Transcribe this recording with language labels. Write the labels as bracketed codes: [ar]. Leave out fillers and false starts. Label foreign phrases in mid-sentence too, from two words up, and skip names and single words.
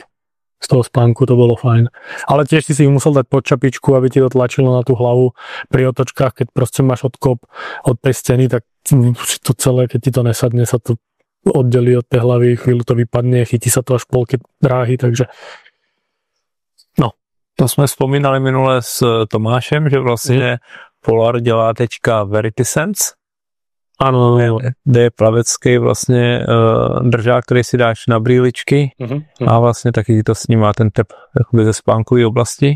[sk] Z toho spánku to bolo fajn. Ale tiež si ich musel dať pod čapičku, aby ti to tlačilo na tú hlavu pri otočkách, keď proste máš odkop od tej steny, tak to celé, keď ti to nesadne, sa to oddelí od tej hlavy, chvíľu to vypadne, chytí sa to až polke dráhy, takže no. [cs] To jsme vzpomínali minule s Tomášem, že vlastně Polar dělá teďka Verity Sense. Ano, kde je plavecký vlastně držák, který si dáš na brýličky a vlastně taky to snímá ten tep ze spánkové oblasti.